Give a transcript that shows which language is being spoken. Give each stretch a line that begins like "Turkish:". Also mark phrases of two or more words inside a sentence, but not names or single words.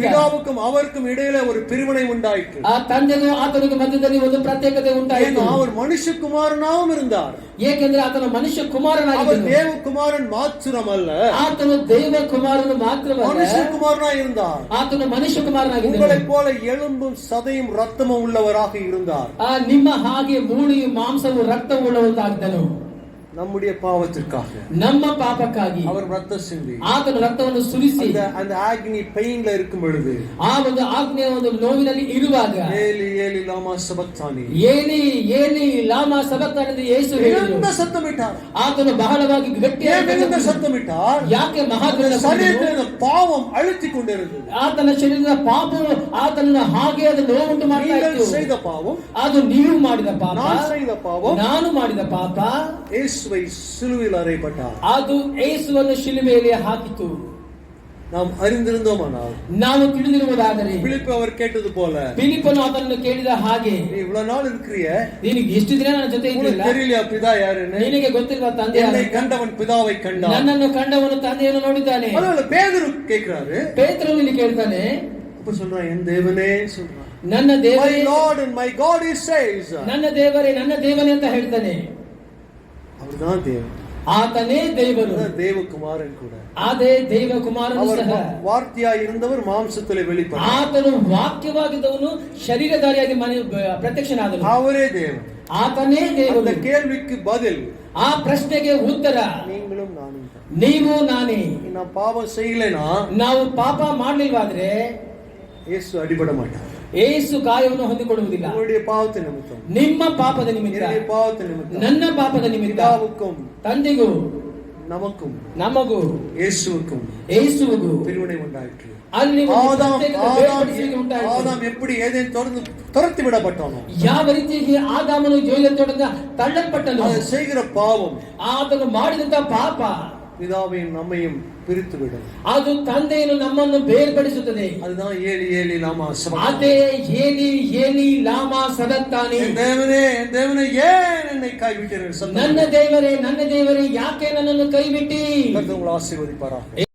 Tamil: பிதாவுக்கும் அவருக்கும் இடையில ஒரு பிரிவினை உண்டாயிற்று.
Kannada: ಆ ತಂದೆಗೂ ಆತನಿಗೂ ಮಧ್ಯದಲ್ಲಿ ಒಂದು ಪ್ರತ್ಯೇಕತೆ ಉಂಟಾಯಿತು.
Tamil: அவர் மனுஷகுமாரனாகவும் இருந்தார்.
Kannada: ಏಕೆಂದ್ರೆ ಆತನು ಮನುಷ್ಯ ಕುಮಾರನಾಗಿದ್ದನು.
Tamil: அவர் தேவகுமாரன் மாத்திரமல்ல,
Kannada: ಆತನು ದೇವ ಕುಮಾರನು ಮಾತ್ರವಲ್ಲ,
Tamil: மனுஷகுமாரனாய் இருந்தார்.
Kannada: ಆತನು ಮನುಷ್ಯ ಕುಮಾರನಾಗಿದ್ದನು.
Tamil: உங்களைப் போல எலும்பும் சதையும் ரத்தமும் உள்ளவராக இருந்தார்.
Kannada: ನಿಮ್ಮ ಹಾಗೆ ಮೂಳೆಯು ಮಾಂಸವು ರಕ್ತವುಳ್ಳವಂತಾಗಿದ್ದನು.
Tamil: நம்முடைய பாவத்திற்காக
Kannada: ನಮ್ಮ ಪಾಪಕ್ಕಾಗಿ
Tamil: அவர் ரத்தம் சிந்தி
Kannada: ಆತನ ರಕ್ತವನ್ನು ಸುರಿಸಿ
Tamil: அந்த
English: agony painல
Tamil: இருக்கும் பொழுது
Kannada: ಆ ಒಂದು ಆಜ್ಞೆಯ ಒಂದು ನೋವಿನಲ್ಲಿ ಇರುವಾಗ
Aramaic: אלי אלי למה שבקתני אלי אלי למה שבקתני
Kannada: ಎಂದು ಯೇಸು ಹೇಳಿದರು.
Tamil: மிகுந்த சத்தமிட்டார்.
Kannada: ಆತನು ಬಹಳವಾಗಿ ಗಟ್ಟಿಯಾಗಿ
Tamil: மிகுந்த சத்தமிட்டார்.
Kannada: ಯಾಕೆ ಮಹಾಧ್ವನಿ
Tamil: சரீரத்தில் பாவம் அழுத்திக் கொண்டிருந்தது.
Kannada: ಆತನ ಶರೀರದ ಪಾಪವು ಆತನನ್ನು ಹಾಗೆ ಅದು ನೋವುಂಟು ಮಾಡ್ತಾ ಇತ್ತು.
Tamil: நீங்கள் செய்த பாவம்,
Kannada: ಅದು ನೀವು ಮಾಡಿದ ಪಾಪ,
Tamil: நான் செய்த பாவம்,
Kannada: ನಾನು ಮಾಡಿದ ಪಾಪ
Tamil: இயேசுவை சிலுவையில் அறையப்பட்டார்.
Kannada: ಅದು ಯೇಸುವನ್ನು ಶಿಲುಬೆಯಲ್ಲಿ ಹಾಕಿತು.
Tamil: நாம் அறிந்திருந்தோமானால்,
Kannada: ನಾವು ತಿಳಿದಿರುವುದಾದರೆ,
Tamil: பிலிப்பு அவர் கேட்டது போல,
Kannada: ಫಿಲಿಪ್ಪನು ಆತನನ್ನು ಕೇಳಿದ ಹಾಗೆ,
Tamil: நீ இவ்வளவு நாள் இருக்கிறிய,
Kannada: ನಿನಗೆ ಎಷ್ಟು ದಿನ ನನ್ನ ಜೊತೆ ಇದ್ದಿಲ್ಲ,
Tamil: தெரியலையா பிதா யாருன்னு?
Kannada: ನಿನಗೆ ಗೊತ್ತಿಲ್ವಾ ತಂದೆ
Tamil: என்னை கண்டவன் பிதாவை கண்டான்.
Kannada: ನನ್ನನ್ನು ಕಂಡವನು ತಂದೆಯನ್ನು ನೋಡಿದ್ದಾನೆ.
Tamil: அதனால பேதுரு கேக்குறாரு,
Kannada: ಪೇತ್ರನು ಇಲ್ಲಿ ಕೇಳ್ತಾನೆ,
Tamil: அப்ப சொல்றான், என் தேவனே சொல்றான்,
Kannada: ನನ್ನ ದೇವರೇ,
English: my Lord and my God he says,
Kannada: ನನ್ನ ದೇವರೇ ನನ್ನ ದೇವನೇ ಅಂತ ಹೇಳ್ತಾನೆ.
Tamil: அவர்தான் தேவன்,
Kannada: ಆತನೇ ದೇವರು,
Tamil: தேவகுமாரன் கூட.
Kannada: ಅದೇ ದೇವಕುಮಾರನು
Tamil: அவர்
Kannada: ಸಹ.
Tamil: வார்த்தையாய் இருந்தவர் மாம்சத்திலே வெளிப்பட்டார்.
Kannada: ಆತನು ವಾಕ್ಯವಾಗಿದ್ದವನು ಶರೀರಧಾರಿಯಾಗಿ ಪ್ರತ್ಯಕ್ಷನಾದನು.
Tamil: அவரே தேவன்,
Kannada: ಆತನೇ ದೇವರು.
Tamil: அந்த கேள்விக்கு பதில்,
Kannada: ಆ ಪ್ರಶ್ನೆಗೆ ಉತ್ತರ
Tamil: நீங்களும் நானும்.
Kannada: ನೀವು ನಾನೇ.
Tamil: நான் பாவம் செய்யலைனா,
Kannada: ನಾವು ಪಾಪ ಮಾಡ್ಲಿಲ್ವಾದ್ರೆ
Tamil: இயேசு அடிபட மாட்டார்.
Kannada: ಯೇಸು ಗಾಯವನ್ನು ಹೊಂದಿಕೊಳ್ಳುವುದಿಲ್ಲ.
Tamil: உங்களுடைய பாவத்தின் நிமித்தம்,
Kannada: ನಿಮ್ಮ ಪಾಪದ ನಿಮಿತ್ತ,
Tamil: என்னுடைய பாவத்தின் நிமித்தம்,
Kannada: ನನ್ನ ಪಾಪದ ನಿಮಿತ್ತ,
Tamil: பிதாவுக்கும்
Kannada: ತಂದೆಗೂ
Tamil: நமக்கும்
Kannada: ನಮಗೂ
Tamil: இயேசுவுக்கும்
Kannada: ಯೇಸುವಿಗೂ
Tamil: பிரிவினை உண்டாயிற்று.
Kannada: ಅಲ್ಲಿ ಒಂದು
Tamil: ஆதாம்
Kannada: ಪ್ರತ್ಯೇಕ ಬೇರ್ಪಡಿಸುವಿಕೆ ಉಂಟಾಯಿತು.
Tamil: ஆதாம் எப்படி ஏதேன் துரத்தி விடப்பட்டானோ,
Kannada: ಯಾವ ರೀತಿಯಾಗಿ ಆದಾಮನು ಜೈಲಿನ ತೋಟದಿಂದ ತಳ್ಳಲ್ಪಟ್ಟನು,
Tamil: அதை செய்கிற பாவம்
Kannada: ಆತನು ಮಾಡಿದಂತ ಪಾಪ
Tamil: பிதாவையும் நம்மையும் பிரித்து விடும்.
Kannada: ಅದು ತಂದೆಯನ್ನು ನಮ್ಮನ್ನು ಬೇರ್ಪಡಿಸುತ್ತದೆ.
Tamil: அதுதான்
Aramaic: אלי אלי למה שבקתני.
Kannada: ಅದೇ
Aramaic: אלי אלי למה שבקתני.
Tamil: என் தேவனே என் தேவனே ஏன் என்னை கைவிட்டீர்கள்?
Kannada: ನನ್ನ ದೇವರೇ ಯಾಕೆ ನನ್ನನ್ನು ಕೈಬಿಟ್ಟಿ?
Tamil: கர்த்தர் உங்களை ஆசீர்வதிப்பாராக.